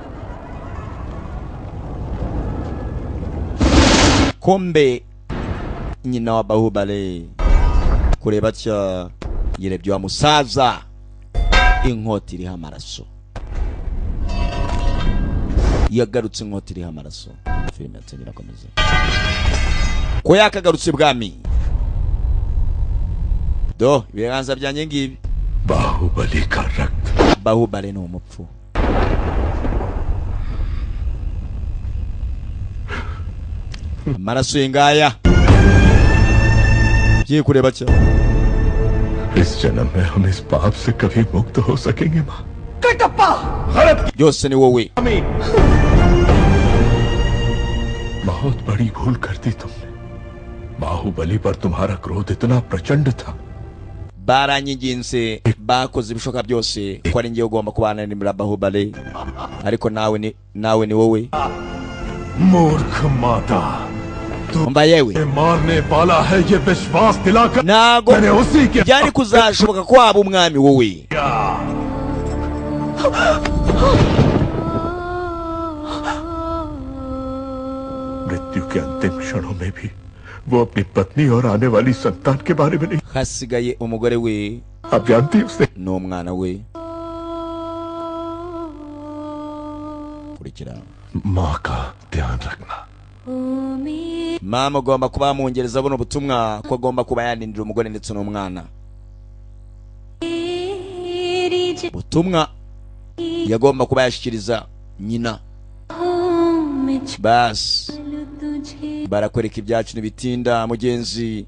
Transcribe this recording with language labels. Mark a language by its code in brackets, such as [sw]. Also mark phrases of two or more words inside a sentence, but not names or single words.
[rw] Kombe nyina wa Bahubali kureba cya yirebye wa musaza, inkota iriho amaraso. Yagarutse inkota iriho amaraso. Filime yatangira komeza ko yakagarutse ibwami. Do ibiganza byanjye ngibi. [hi] बाहुबली का रक्त. [rw] Bahubali ni umupfu. Amaraso yingaya ये kureba cya. [hi] इस जन्म में हम इस पाप से कभी मुक्त हो सकेंगे माँ? कटप्पा [rw] byose ni wowe. [hi] बहुत बड़ी भूल कर दी तुमने. बाहुबली पर तुम्हारा क्रोध इतना प्रचंड था. [rw] baranyinginze bakoze ibishoka byose ko ari ngiye ugomba kubana n'imira Bahubali, ariko nawe ni wowe. [hi] मूर्ख माता, [rw] umva yewe [hi] मारने वाला है ये विश्वास दिलाकर [rw] nago [hi] मैंने उसी के [rw] byari kuzashoboka ko waba umwami wowe. [hi] मृत्यु के अंतिम क्षणों में भी वो अपनी पत्नी और आने वाली संतान के बारे में नहीं. [rw] hasigaye umugore we [hi] आप जानती हैं उसने [rw] n'umwana we. kurikira [hi] माँ का ध्यान रखना. [rw] mama agomba kuba yamuongereza buno butumwa ko agomba kuba yandindira umugore ndetse n'umwana. Butumwa yagomba kuba yashikiriza nyina. Bas barakwereka ibyacu nibitinda mugenzi.